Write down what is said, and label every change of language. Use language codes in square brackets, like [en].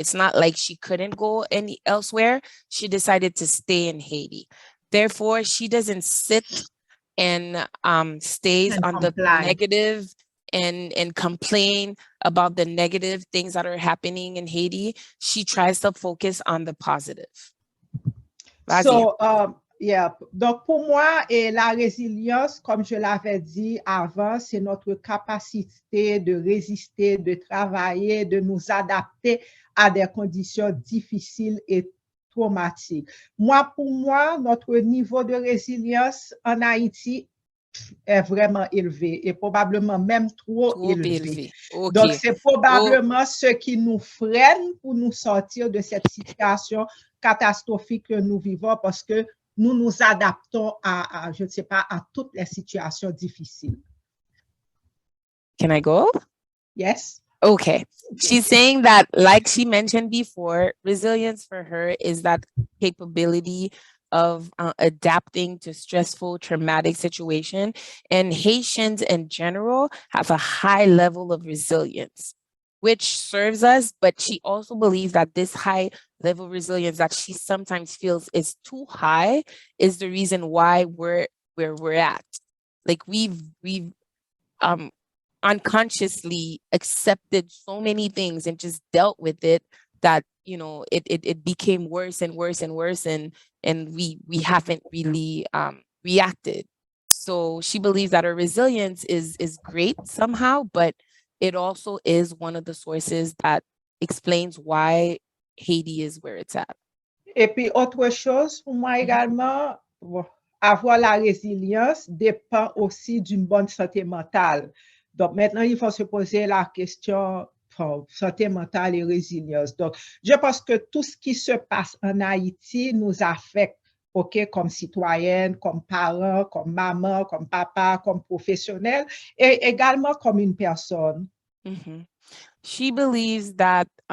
[en] It's not like she couldn't go elsewhere. She decided to stay in Haiti. Therefore, she doesn't sit and stays on the negative and complain about the negative things that are happening in Haiti. She tries to focus on the positive. [fr] So, donc pour moi, la résilience, comme je l'avais dit avant, c'est notre capacité de résister, de travailler, de nous adapter à des conditions difficiles et traumatiques. Pour moi, notre niveau de résilience en Haïti est vraiment élevé et probablement même trop élevé. Okay. Donc, c'est probablement ce qui nous freine pour nous sortir de cette situation catastrophique que nous vivons, parce que nous nous adaptons à je ne sais pas, à toutes les situations difficiles. [en] Can I go? Yes. Okay. She's saying that, like she mentioned before, resilience for her is that capability of adapting to stressful, traumatic situation. And Haitians in general have a high level of resilience, which serves us, but she also believes that this high level of resilience that she sometimes feels is too high is the reason why we're where we're at. Like we've unconsciously accepted so many things and just dealt with it that, you know, it became worse and worse and worse, and we haven't really reacted. So she believes that her resilience is great somehow, but it also is one of the sources that explains why Haiti is where it's at. [fr] Et puis autre chose pour moi également, avoir la résilience dépend aussi d'une bonne santé mentale. Donc maintenant, il faut se poser la question santé mentale et résilience. Donc, je pense que tout ce qui se passe en Haïti nous affecte, OK, comme citoyenne, comme parent, comme maman, comme papa, comme professionnel, et également comme une personne. [en] Mm-hmm. She believes that